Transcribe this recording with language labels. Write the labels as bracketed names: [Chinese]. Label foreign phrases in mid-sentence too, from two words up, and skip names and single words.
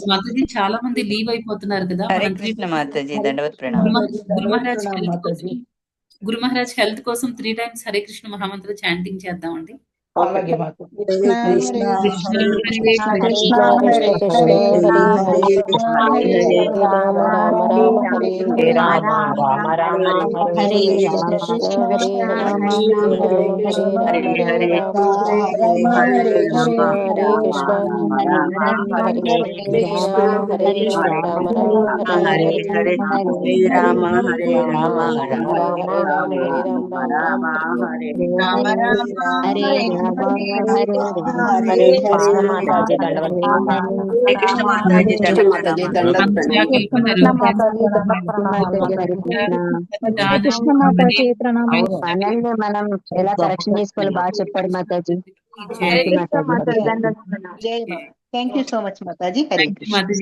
[Telugu] మాతాజీ చాలా మంది లీవ్ అయిపోతున్నారు కదా. హరే కృష్ణ మాతాజీ, దండవత్ ప్రణామం. గురు మహారాజ్ హెల్త్ కోసం 3 times హరే కృష్ణ మహామంత్ర చాంటింగ్ చేద్దామండి. అలాగే కృష్ణ [Sanskrit] కృష్ణ కృష్ణ హరే హరే కృష్ణ కృష్ణ కృష్ణ కృష్ణ కృష్ణ కృష్ణ హరే కృష్ణ హరే హరే హరే హరే రామ రామ హరే రామ రామ హరే హరే హరే రామ హరే హరే కృష్ణ రామ కృష్ణ కృష్ణ హరే కృష్ణ హరే హరే హరే హరే రామ హరే రామ రామ హరే రామ హరే రామ హరే రామ హరే హరే కృష్ణ హరే హరే కృష్ణ రామ హరే హరే హరే హరే రామ హరే రామ రామ రామ హరే హరే హరే హరే హరే రామ హరే రామ రామ రామ రామ హరే రామ హరే హరే రామ రామ రామ రామ రామ హరే రామ హరే రామ హరే హరే రామ హరే హరే రామ రామ హరే హరే కృష్ణ రామ [Telugu] మాతాజీ దండవత్ ప్రణామాలు హరే కృష్ణ మాతాజీ కృష్ణ మాతాజీ దండవత్ మంచిగా ప్రణామం గెలుపొందారు. మాతాజీ దండవత్ ప్రణామాలు హరే కృష్ణ జానకి కృష్ణ మరి మాతాజీ ప్రణామాలు మంచిగా మనల్ని మనం ఎలా కరెక్షన్ చేసుకోవాలి బాగా చెప్పారు మాతాజీ జై [English] thank you [Telugu] కృష్ణ మాతాజీ మాతాజీ దండవత్ ప్రణామం [English] జై మా thank you so much మాతాజీ హరే